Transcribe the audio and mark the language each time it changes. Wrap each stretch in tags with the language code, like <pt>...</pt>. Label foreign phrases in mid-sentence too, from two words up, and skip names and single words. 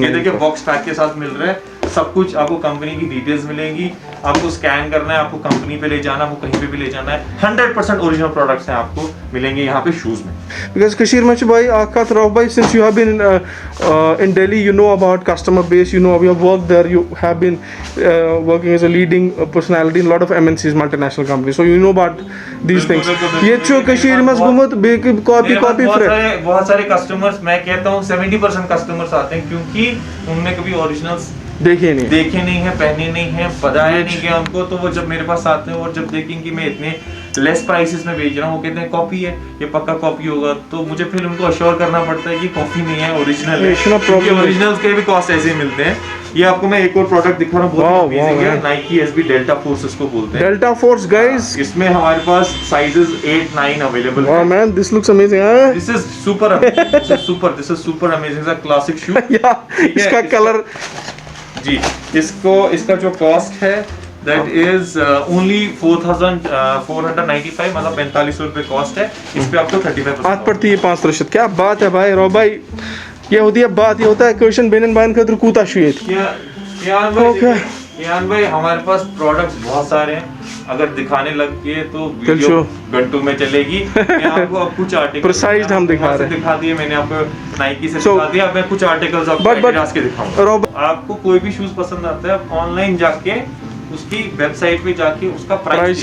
<hi>ये देखिए बॉक्स पैक के साथ मिल रहा है, सब कुछ आपको कंपनी की डिटेल्स मिलेंगी, आपको स्कैन करना है, आपको कंपनी पे ले जाना, आपको कहीं पे भी ले जाना है। 100%</hi> <en>original products</en> <hi>हैं आपको मिलेंगे यहाँ पे शूज में। बिकॉज कश्मीर में भाई आकाश राव भाई,</hi> <en>since you have been in Delhi, you know about customer base, you know you have worked there, you have been working as a leading personality in a lot of MNCs, multinational companies, so you know about these things.</en> <hi>ये जो कश्मीर में घूमत कॉपी बहुत सारे कस्टमर्स, मैं कहता हूँ 70% कस्टमर्स आते हैं क्योंकि उन्होंने कभी ओरिजिनल्स देखे नहीं है, पहने नहीं है, बताया नहीं गया उनको, तो वो जब मेरे पास आते हैं और जब देखेंगे कि मैं इतने</hi> <en>less prices</en> <hi>में बेच रहा हूँ, वो कहते हैं कॉपी है, ये पक्का कॉपी होगा, तो मुझे फिर उनको अश्योर करना पड़ता है कि कॉपी नहीं है, ओरिजिनल है, क्योंकि ओरिजिनल्स के भी कॉस्ट ऐसे ही मिलते हैं। ये आपको मैं एक और प्रोडक्ट दिखा रहा हूँ,</hi> <en>very amazing</en> <hi>है, नाइकी SB डेल्टा फोर्स इसको बोलते हैं। डेल्टा फोर्स गाइस, इसमें हमारे पास साइजेस 8, 9 अवेलेबल है।</hi> <en>wow man, this looks amazing. this is super amazing, is a classic shoe.</en> <hi>इसका कलर जी, इसका जो कॉस्ट है</hi> <en>that is only 4495,</en> <hi>मतलब 4500 रुपए कॉस्ट है। इस पे आपको 35% 5% 5%। क्या बात है भाई रो भाई, ये होती है बात, ये होता है क्वेश्चन</hi> <ks>बेनन बायन खतर कूता छु ये</ks> <hi>यान भाई हमारे पास प्रोडक्ट्स बहुत सारे हैं, अगर दिखाने लग गए तो वीडियो घंटों में चलेगी। मैं आपको अब कुछ आर्टिकल प्रिसाइज हम दिखा रहे हैं, दिखा दिए मैंने आपको, नाइकी से दिखा दिया। अब मैं कुछ आर्टिकल्स आपको एडिडास के दिखाऊंगा। आपको कोई भी शूज पसंद आता है, आप ऑनलाइन जाके उसकी वेबसाइट पे जाके उसका प्राइस</hi>